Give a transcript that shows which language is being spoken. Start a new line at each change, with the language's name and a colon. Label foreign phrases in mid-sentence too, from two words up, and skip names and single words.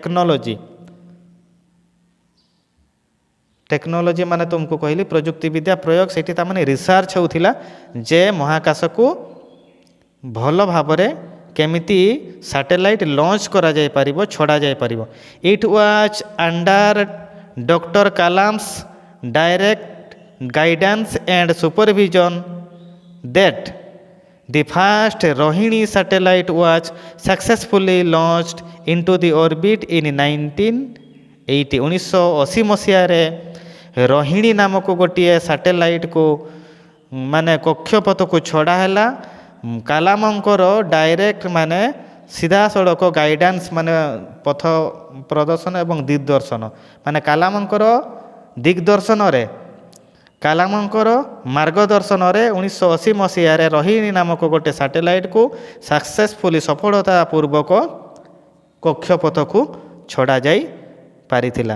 Odia: ଟେକ୍ନୋଲୋଜି ମାନେ ତୁମକୁ କହିଲି ପ୍ରଯୁକ୍ତିବିଦ୍ୟା ପ୍ରୟୋଗ, ସେଇଠି ତାମାନେ ରିସର୍ଚ୍ଚ ହେଉଥିଲା ଯେ ମହାକାଶକୁ ଭଲ ଭାବରେ କେମିତି
English: satellite launch
Odia: କରାଯାଇପାରିବ, ଛଡ଼ାଯାଇପାରିବ।
English: It was under Doctor Kalam's direct guidance and supervision that the first Rohini satellite was successfully launched into the orbit in 1980।
Odia: 1980 ମସିହାରେ ରୋହିଣୀ ନାମକ ଗୋଟିଏ ସାଟେଲାଇଟ୍କୁ ମାନେ କକ୍ଷପଥକୁ ଛଡ଼ା ହେଲା। କାଲାମଙ୍କର ଡାଇରେକ୍ଟ ମାନେ ସିଧାସଳଖ ଗାଇଡାନ୍ସ ମାନେ ପଥ ପ୍ରଦର୍ଶନ ଏବଂ ଦିଗ୍ଦର୍ଶନ, ମାନେ କାଲାମଙ୍କର ଦିଗ୍ଦର୍ଶନରେ, କାଲାମଙ୍କର ମାର୍ଗଦର୍ଶନରେ 1980 ମସିହାରେ ରୋହିଣୀ ନାମକ ଗୋଟିଏ ସାଟେଲାଇଟ୍କୁ ସକ୍ସେସଫୁଲି ସଫଳତା ପୂର୍ବକ କକ୍ଷପଥକୁ ଛଡ଼ାଯାଇ ପାରିଥିଲା।